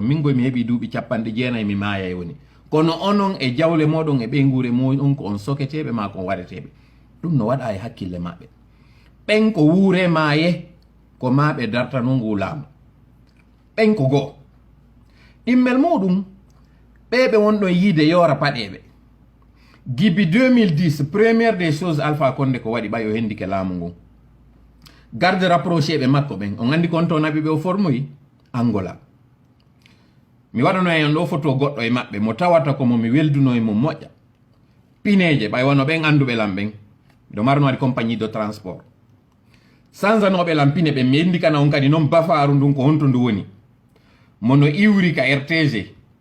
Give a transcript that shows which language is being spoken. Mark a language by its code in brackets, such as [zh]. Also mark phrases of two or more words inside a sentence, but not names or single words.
[ff] min goy mi heeɓi duuɓi 49 mi maaya woni kono onon e jawle moɗon e ɓeygure moɗon ko on soketeɓe ma kon waɗeteɓe ɗum no waɗa e hakkille maɓɓe ɓen ko wuure maaye ko maɓe dartano ngu laamu ɓen ko goo ɗimmel muɗum ɓeɓe wonɗon yiide yora paɗeɓe gibi 2010 [fr] première des choses [ff] Alpha Condé ko waɗi ɓayo hendike laamu ngu [fr] garde rapproché [ff] ɓe makko ɓen on andi kon to naɓi ɓe o formoyi Angola mi waɗano en ɗo photo goɗɗo e maɓɓe mo tawata ko mo mi welduno e mo moƴƴa pineje ɓay wono ɓen anduɓe lam ɓen miɗo marno waɗi [fr] compagnie de transport [ff] sansanoɓe lam pine ɓe mi endikana on kadi noon bafaru ndun ko honto ndu woni mono iwri ka RTG